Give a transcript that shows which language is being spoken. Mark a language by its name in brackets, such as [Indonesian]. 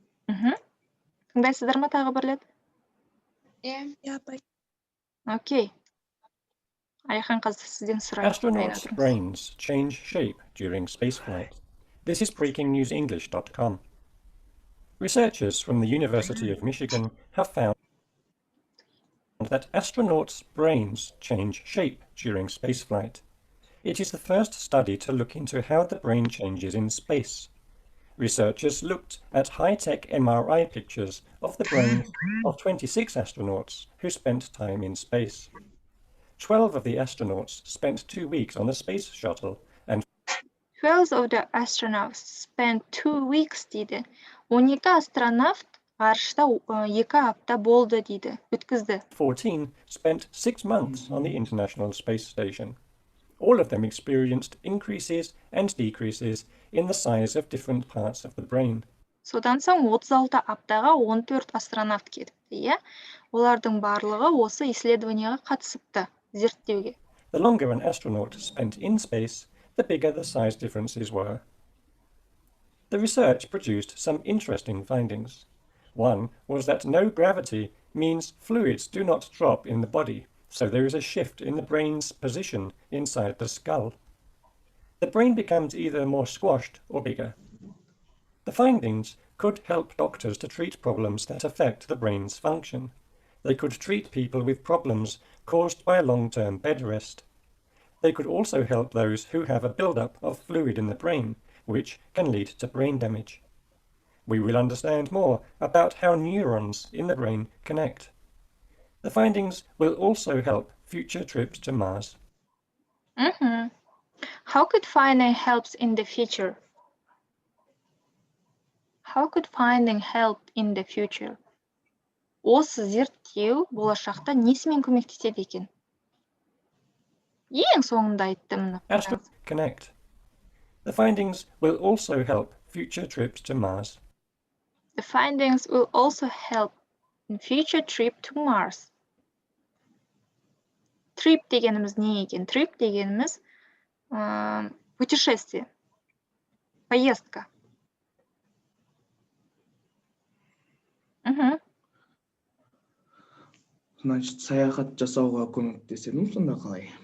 [Kazakh] Тыңдайсыздар ма тағы бір рет? Иә, апай. [English] Окей. [Kazakh] Алихан қыз, сізден сұрайын. [English] Astronauts' brains change shape during spaceflight. This is breakingnewsenglish.com. Researchers from the University of Michigan have found that astronauts' brains change shape during spaceflight. It is the first study to look into how the brain changes in space. Researchers looked at high-tech MRI pictures of the brains of 26 astronauts who spent time in space. 12 of the astronauts spent 2 weeks on the space shuttle and 12 of the astronauts spent 2 weeks [Kazakh] дейді. 12 астронавт ғарышта 2 апта болды дейді. Өткізді. [English] 14 spent 6 months on the International Space Station. All of them experienced increases and decreases in the size of different parts of the brain. [Kazakh] Содан соң 36 аптаға 14 астронавт кетіпті, иә? Олардың барлығы осы исследованияға қатысыпты, зерттеуге. [English] The longer an astronaut spent in space, the bigger the size differences were. The research produced some interesting findings. One was that no gravity means fluids do not drop in the body, so there is a shift in the brain's position inside the skull. The brain becomes either more squashed or bigger. The findings could help doctors to treat problems that affect the brain's function. They could treat people with problems caused by a long-term bed rest. They could also help those who have a build-up of fluid in the brain, which can lead to brain damage. We will understand more about how neurons in the brain connect. The findings will also help future trips to Mars. How could finding helps in the future? How could finding help in the future? [Kazakh] Осы зерттеу болашақта несімен көмектеседі екен? Ең соңында айттым. [English] Connect. The findings will also help future trips to Mars. The findings will also help in future trip to Mars. [Kazakh] Trip дегеніміз не екен? Trip дегеніміз [Russian] путешествие, поездка. Значит, [Kazakh] саяхат жасауға көмектеседі ме сонда қалай?